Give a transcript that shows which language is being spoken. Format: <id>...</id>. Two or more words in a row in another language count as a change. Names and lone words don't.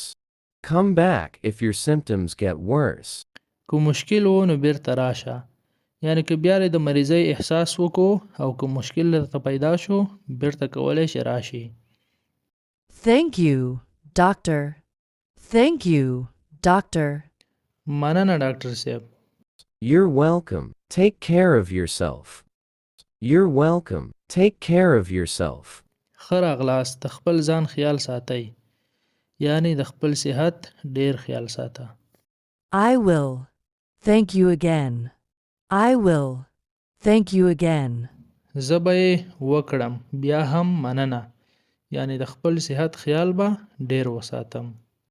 <en>Come back if your symptoms get worse.</en> <ps>کوم مشکل وو نو بیرته راشه. یعنی که بیا د مریضۍ احساس وکړو او کوم مشکل درته پیدا شو بیرته کولی شي راشي.</ps> <en>Thank you, doctor. Thank you, doctor.</en> <ps>مننه ډاکټر صاحب.</ps> <en>You're welcome. Take care of yourself. You're welcome. Take care of yourself.</en> <ps>ښه راغلاست. د خپل ځان خیال ساتئ. یعنی د خپل صحت ډیر خیال ساته.</ps> <en>I will. Thank you again. I will. Thank you again.</en> <ps>زه به یې وکړم. بیا هم مننه. یعنی د خپل صحت خیال به ډیر وساتم.</ps>